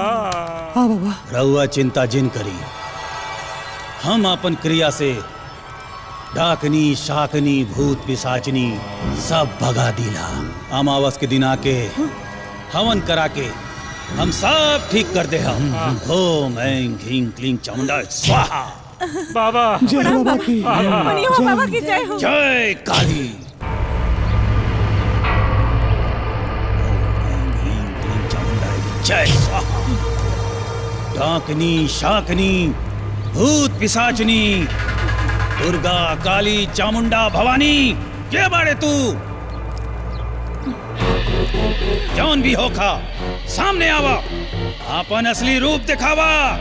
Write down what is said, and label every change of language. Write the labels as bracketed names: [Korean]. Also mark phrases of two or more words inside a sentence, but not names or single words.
[Bhojpuri] हाँ बाबा। रउआ चिंता जिन करी, हम अपन क्रिया से डाकनी शाकनी भूत पिशाचनी सब भगा दिला। अमावस के दिन आके हवन करा के हम सब ठीक कर दे। [Sanskrit] हम ओम ऐं ह्रीं क्लीं चामुंडा स्वाहा। [Bhojpuri] बाबा जय बाबा की। बाबा की जय हो। जय काली। जय स्वाहा। डाकनी शाकनी भूत पिशाचनी दुर्गा काली चामुंडा भवानी, ये बाड़े तू जौन भी होखा सामने आवा, अपन असली रूप दिखावा।